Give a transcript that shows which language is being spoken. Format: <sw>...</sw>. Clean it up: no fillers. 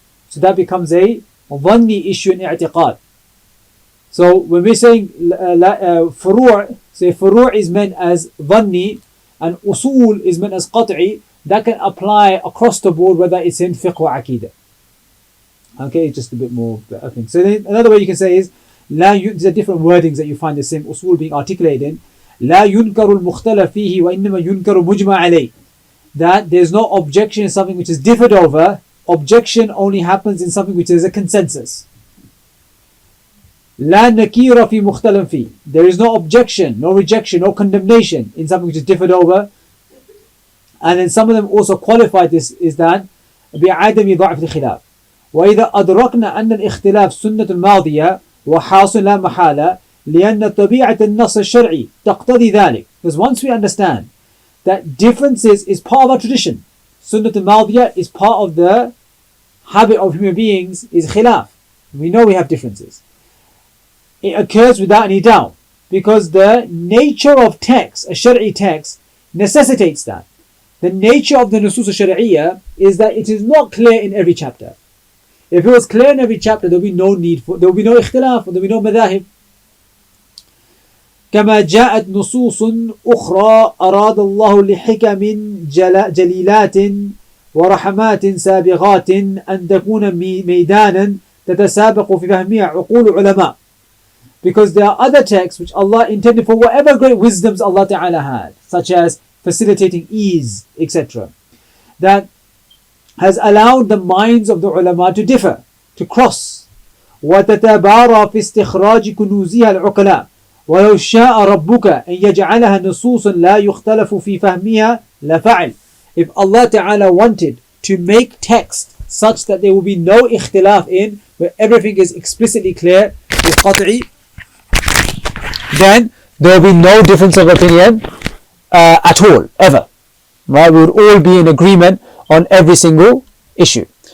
<en>So that becomes a dhanni issue in i'tiqad. So when we're saying furu', say furu' is meant as dhanni, and usul is meant as qat'i, that can apply across the board whether it's in fiqh or aqidah. Okay, just a bit more. Okay. So then another way you can say is these are different wordings that you find the same usul being articulated in.</en> <ar>لا ينكر المختلف فيه وإنما ينكر مجمع عليه.</ar> <en>That there's no objection in something which is differed over. Objection only happens in something which is a consensus.</en> <ar>لا نكير في مختلف فيه.</ar> <en>There is no objection, no rejection, no condemnation in something which is differed over. And then some of them also qualify this is that</en> <ar>بعدم ضعف الخلاف. وإذا أدركنا أن الاختلاف سنة الماضية وحاصل لا محالة لأن طبيعة النص الشرعي تقتضي ذلك.</ar> <en>Because once we understand that differences is part of our tradition, Sunnat al-Madiyah is part of the habit of human beings, is khilaf. We know we have differences. It occurs without any doubt because the nature of text, a shari'i text, necessitates that. The nature of the nusus al-shari'iyah is that it is not clear in every chapter. If it was clear in every chapter, there will be no ikhtilaf, there will be no madahib.</en> <ar>كما جاءت نصوص أخرى أراد الله لحكم جليلات ورحمات سابغات أن تكون ميدانا تتسابق في فهمها عقول علماء.</ar> <en>Because there are other texts which Allah intended for whatever great wisdoms Allah Ta'ala had, such as facilitating ease, etc., that has allowed the minds of the ulama to differ, to cross.</en> <ar>وتتبارى في استخراج كنوزها العقلاء ولو شاء ربك أن يجعلها نصوصا لا يختلف في فهمها لفعل.</ar> <en>If Allah Ta'ala wanted to make text such that there will be no ikhtilaf in, where everything is explicitly clear, is qat'i, then there will be no difference of opinion at all, ever. Right? We would all be in agreement on every single issue.</en>